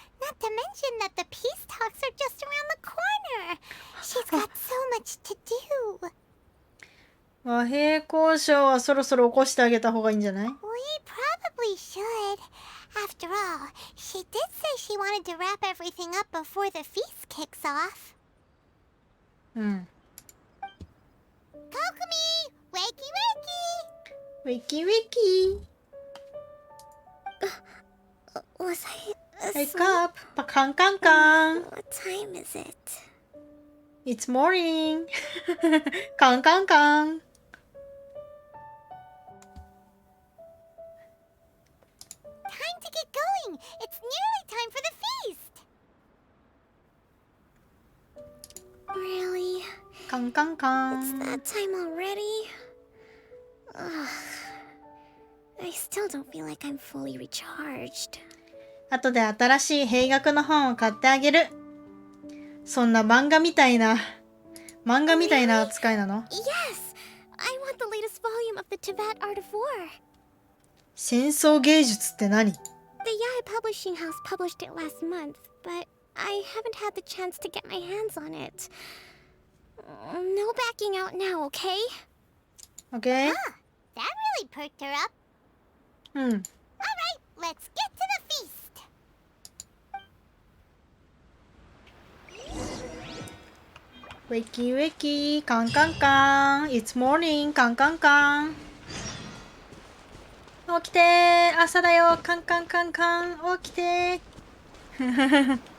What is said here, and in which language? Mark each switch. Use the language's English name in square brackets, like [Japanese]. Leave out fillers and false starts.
[English] Not to mention that the peace talks are just around the corner! She's got so much to do! [Japanese] 和平交渉はそろそろ起こしてあげた方がいいんじゃない？ [English] We probably should. After all, she did say she wanted to wrap everything up before the feast kicks off. [Japanese] うん。 [English] Kokomi! Wakey wakey! ウィキウィキ Was I Wake up! [Japanese] パカンカンカン [English] What time is it? It's morning! [Japanese] カンカンカン [English] Time to get going! It's nearly time for the feast! Really? [Japanese] カンカンカン。 [English] It's that time already? Ugh. I still don't feel like I'm fully recharged. [Japanese] 後で新しい兵学の本を買ってあげる。そんな漫画みたいな扱いなの？ [English] Yes! I want the latest volume of the Tibet Art of War. [Japanese] 戦争芸術って何？ [English] The Yai Publishing House published it last month, but I haven't had the chance to get my hands on it. No backing out now, okay? Okay. Ah, that really perked her up. Hmm. Alright, let's get to the feast. Wakey wakey, [Japanese] カンカンカン。 [English] It's morning, カンカンカン。 [Japanese] 起きてー、朝だよ、カンカンカンカン。起きてー。